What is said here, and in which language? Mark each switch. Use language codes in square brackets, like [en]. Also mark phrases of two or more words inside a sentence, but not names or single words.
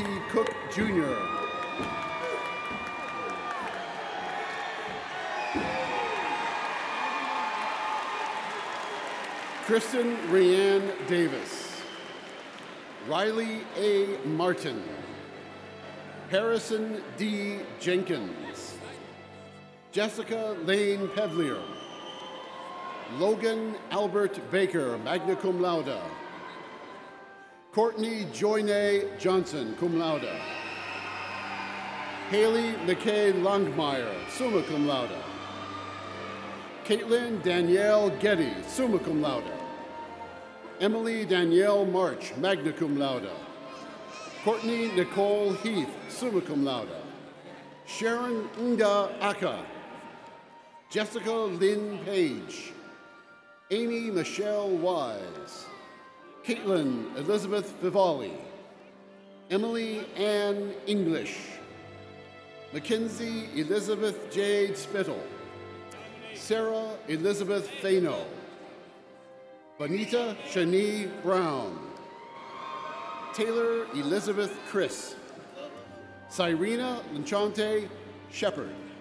[en] Cook, Jr., Kristen Rianne Davis, Riley A. Martin, Harrison D. Jenkins, Jessica Lane Pevlier, Logan Albert Baker, [la] magna cum laude, [en] Courtney Joyne Johnson, [la] cum laude, [en] Haley McKay Langmeyer, [la] summa cum [en] laude, Caitlin Danielle Getty, [la] summa cum laude, [en] Emily Danielle March, [la] magna cum laude, [en] Courtney Nicole Heath, [la] summa cum laude, [en] Sharon Nda Aka, Jessica Lynn Page, Amy Michelle Wise, Caitlin Elizabeth Vivalli, Emily Ann English, Mackenzie Elizabeth Jade Spittle, Sarah Elizabeth Fano, Bonita Shani Brown, Taylor Elizabeth Chris, Cyrena Lanchante Shepard,